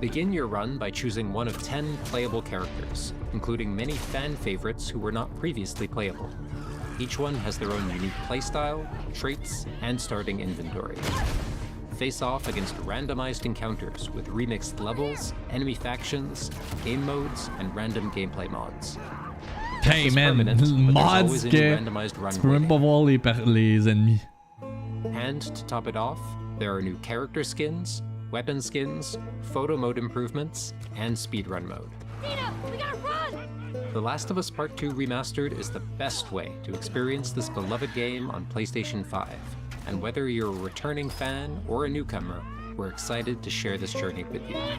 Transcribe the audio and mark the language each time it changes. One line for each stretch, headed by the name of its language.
English: Begin your run by choosing one of 10 playable characters, including many fan favorites who were not previously playable. Each one has their own unique playstyle, traits, and starting inventory. Face off against randomized encounters with remixed levels, enemy factions, game modes, and random gameplay mods. Hey man,
French: mods que tu peux même pas voir les ennemis.
English: And to top it off, there are new character skins, weapon skins, photo mode improvements, and speedrun mode. Nina, we gotta run! The Last of Us Part 2 Remastered is the best way to experience this beloved game on PlayStation 5. And whether you're a returning fan or a newcomer, we're excited to share this journey with you.